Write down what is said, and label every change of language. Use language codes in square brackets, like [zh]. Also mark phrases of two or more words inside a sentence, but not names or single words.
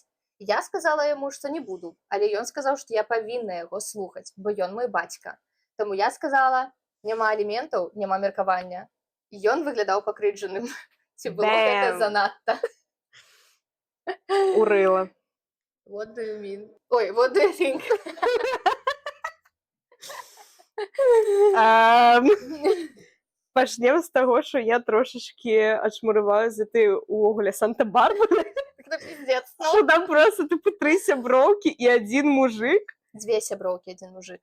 [be] Я сказала яму, што не буду, але ён сказаў, што я павінна яго слухаць, бо ён мой бацька. Таму я сказала, няма аліментаў, няма меркавання. І ён выглядаў пакрыўджаным. Ці было гэта занадта? Урыла. [en] What do you mean? Ой, what do you think? [be] Пачнем з таго, што я трошачкі ачмурываю за ты ўвогуле Санта-Барбары. Гэта пиздец. Што там просто тыпу 3 сяброўкі і адзін мужик. Две сяброўкі, адзін мужик.